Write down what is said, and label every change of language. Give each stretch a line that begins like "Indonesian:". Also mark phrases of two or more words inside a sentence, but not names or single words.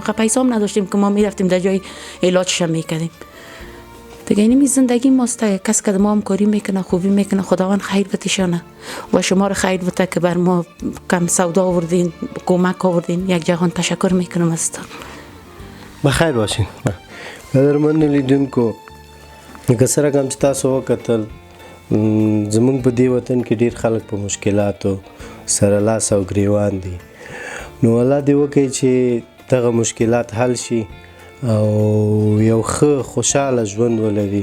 Persian: پیسه هم نداشتیم که ما میرفتیم در جای علاجش میکردیم. دیگه اینمی زندگی ماست. کس که ما هم کاری میکنه خوبی میکنه. خداوند خیر بتشانه و شما رو خیر بده که بر ما کم سودا آوردین، کمک آوردین. یک جهان تشکر میکنم ازتان. بخیر باشین.
Pashto: قدرمن لیدونکو که سره کوم چې تاسو وکتل زمونږ په دې وطن کې ډیر خلک په مشکلاتو سره لاس او ګریوان دي. نو الله دې وکړي چې دغه مشکلات حل شي او یو ښه خوشاله ژوند ولري.